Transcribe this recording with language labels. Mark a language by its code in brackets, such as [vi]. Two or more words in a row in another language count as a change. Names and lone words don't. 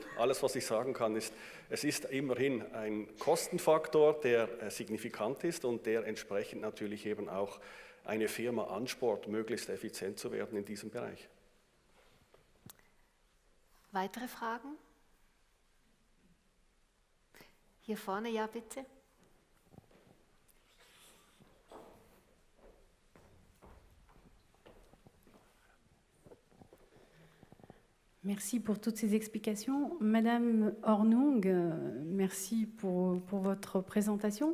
[de] Alles, was ich sagen kann, ist, es ist immerhin ein Kostenfaktor, der signifikant ist und der entsprechend natürlich eben auch eine Firma anspornt, möglichst effizient zu werden in diesem Bereich. Weitere Fragen? Hier vorne, ja bitte. [fr] Merci pour toutes ces explications. Madame Hornung, merci pour votre présentation.